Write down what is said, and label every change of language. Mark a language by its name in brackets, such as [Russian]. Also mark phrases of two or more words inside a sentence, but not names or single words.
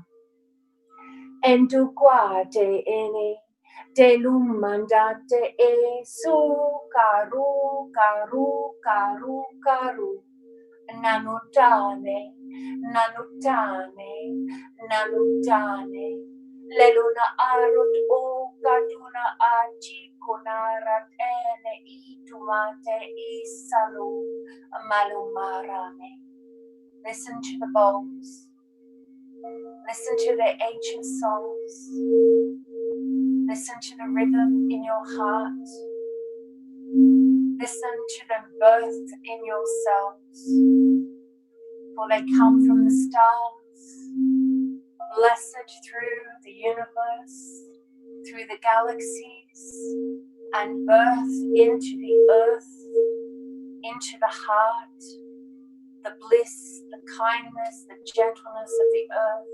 [English] Endu qua te ene, de lumandate e su karu, karu, karu, karu. Nanutane, nanutane, nanutane. Leluna arut o katuna aji kunarat ene itumate isalu malumarane. Listen to the bowls. Listen to their ancient songs. Listen to the rhythm in your heart. Listen to them birth in yourselves. For they come from the stars, blessed through the universe, through the galaxies, and birth into the earth, into the heart, the bliss, the kindness, the gentleness of the earth.